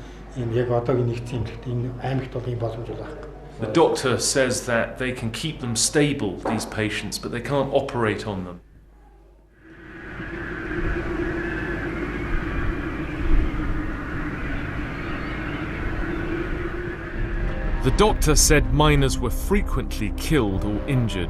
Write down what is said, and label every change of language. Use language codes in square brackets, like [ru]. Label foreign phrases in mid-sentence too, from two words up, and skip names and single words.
[mn] Энэ яг одоогийн нэгдсэн эмнэлэгт энэ аймагт бол ийм боломж байгаа. [en] The doctor says that they can keep them stable, these patients, but they can't operate on them. The doctor said miners were frequently killed or injured.